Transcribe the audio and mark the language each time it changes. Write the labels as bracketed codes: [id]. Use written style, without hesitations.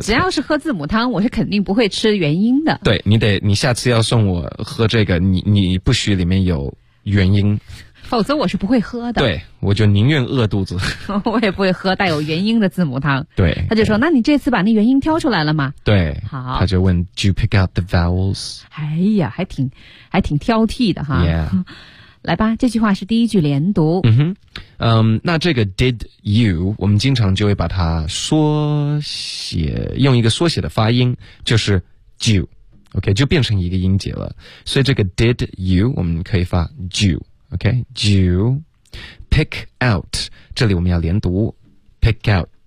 [zh] 只要是喝字母汤我是肯定不会吃元音的对你下次要送我喝这个你不许里面有元音否则我是不会喝的对我就宁愿饿肚子我也不会喝带有元音的字母汤对他就说那你这次把那元音挑出来了吗对好他就问 [en] Do you pick out the vowels [zh] 哎呀还挺挑剔的哈、 yeah. 来吧这句话是第一句连读嗯哼那这个 [en] did you [zh] 我们经常就会把它缩写用一个缩写的发音就是 [en] do OK [zh] 就变成一个音节了所以这个 did you 我们可以发 [en] do OK, do you pick out, [zh] 这里我们要连读 [en] pick out,